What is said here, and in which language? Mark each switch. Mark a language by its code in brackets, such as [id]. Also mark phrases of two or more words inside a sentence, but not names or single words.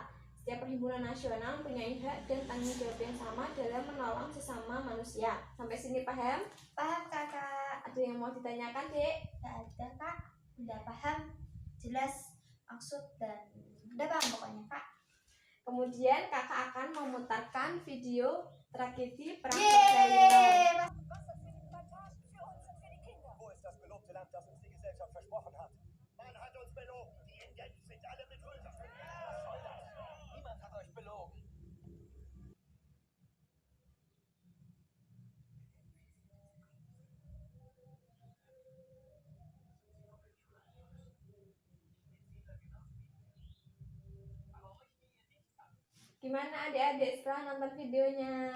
[id] Setiap perhimpunan nasional mempunyai hak dan tanggung jawab yang sama dalam menolong sesama manusia. Sampai sini paham? Paham, Kakak. Ada yang mau ditanyakan, Dek? Tidak ada, Kak. Udah paham, jelas maksud dan udah paham pokoknya, Kak. Kemudian kakak akan memutarkan video tragedi Perang Berlin. [de] Wo ist das gelobte Land, das uns die Gesellschaft versprochen hat? Man hat uns belogen. Die Indigenen sind alle betrügert. Was soll das? Niemand hat euch belogen. [id] Gimana adik-adik setelah nonton videonya?